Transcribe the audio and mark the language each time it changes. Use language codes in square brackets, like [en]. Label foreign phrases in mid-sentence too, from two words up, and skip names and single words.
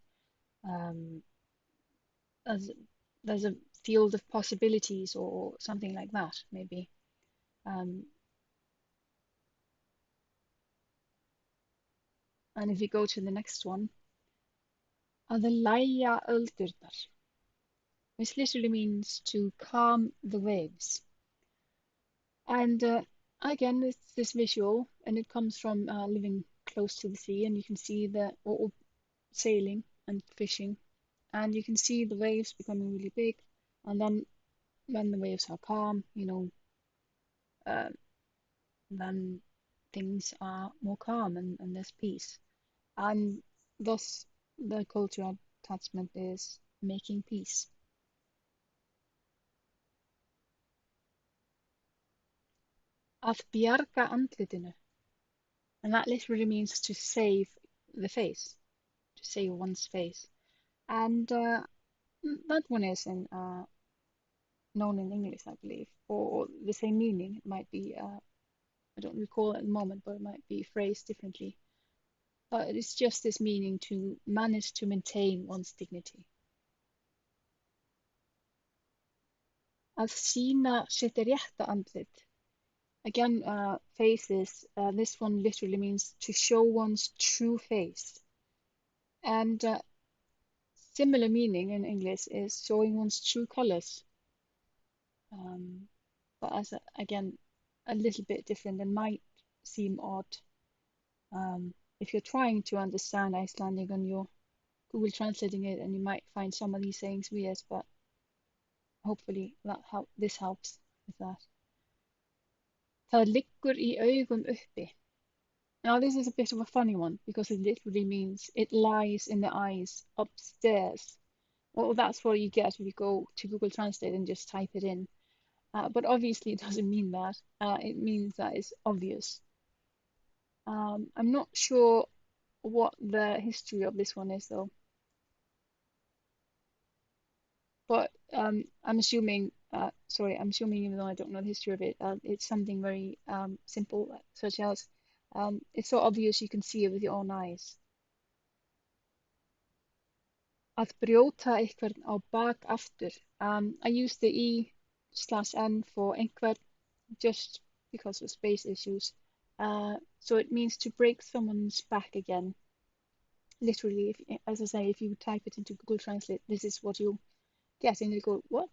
[en] Um, as there's a field of possibilities or something like that, maybe. Um, and if you go to the next one, the [is] lægja öldurnar, [en] which literally means to calm the waves. And again, it's this visual, and it comes from living close to the sea, and you can see or sailing and fishing, and you can see the waves becoming really big. And then when the waves are calm, uh, then things are more calm and there's peace. And thus, the cultural attachment is making peace. [is] Að bjarga andlitinu. [en] And that literally means to save the face, to save one's face. And that one is known in English, I believe, or the same meaning. It might be, I don't recall at the moment, but it might be phrased differently. But it's just this meaning to manage to maintain one's dignity. [is] Að sýna sitt rétta andlit. [en] Again, faces. This one literally means to show one's true face. And similar meaning in English is showing one's true colors. But again, a little bit different and might seem odd. If you're trying to understand Icelandic and you're Google translating it, and you might find some of these sayings weird, but hopefully this helps with that. [is] Það liggur í augum uppi. [en] Now this is a bit of a funny one because it literally means it lies in the eyes upstairs. Well, that's what you get if you go to Google Translate and just type it in. But obviously it doesn't mean that. It means that it's obvious. I'm not sure what the history of this one is though. But I'm assuming, I'm assuming even though I don't know the history of it, it's something very simple, such as it's so obvious you can see it with your own eyes. [is] Að brjóta einhvern á bak aftur. [en] I use the E/N for einhvern just because of space issues. So it means to break someone's back again. Literally, if, as I say, if you type it into Google Translate, this is what you get, and you go, what?